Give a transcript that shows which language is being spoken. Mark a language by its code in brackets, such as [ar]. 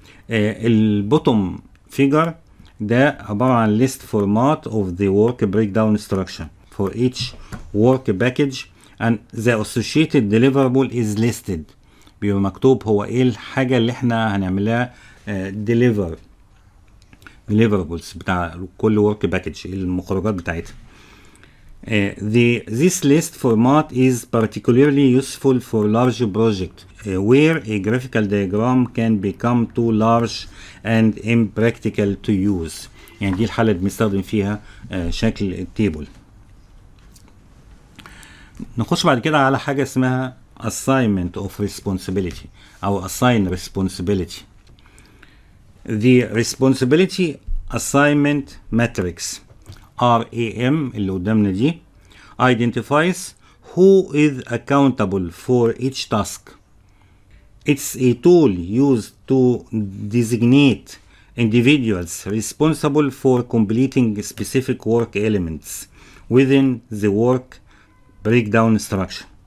[ar] البوتوم فيجر ده عبارة عن [en] list format of the work breakdown structure for each work package and the associated deliverable is listed. [ar] بيبقى مكتوب هو ايه الحاجة اللي احنا هنعملها deliver deliverables بتاع كل work package المخرجات بتاعتها. [en] This list format is particularly useful for large project where a graphical diagram can become too large and impractical to use. [ar] يعني دي الحالة اللي بنستخدم فيها شكل التيبل. نخش بعد كده على حاجة اسمها [en] assignment of responsibility [ar] أو [en] assign responsibility. The responsibility assignment matrix RAM [ar] اللي قدامنا دي [en] identifies who is accountable for each task. It's a tool used to designate individuals responsible for completing specific work elements within the work breakdown structure.